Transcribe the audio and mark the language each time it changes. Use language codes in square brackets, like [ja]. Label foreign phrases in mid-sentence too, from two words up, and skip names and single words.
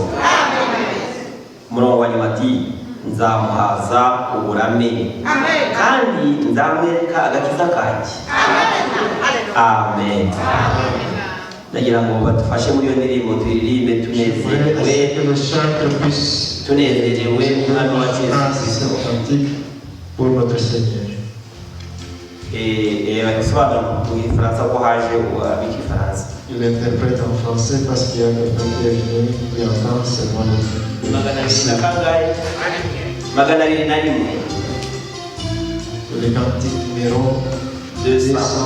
[rw] Umurongo wa nyuma ati nzamuhaza uburame kandi nzamwereka agakiza kanjye. Amen. Ndagira ngo badufashe muri iyo ndirimbo turirimbe tunezerewe umwami wa Yesu [fr] pour notre Seigneur. [rw] Bagisobanura mu Gifaransa ko haje ab'igifaransa. [fr] Il interprète en français parce qu'il y a quelqu'un qui est venu qui entend seulement le le cantique numéro 201.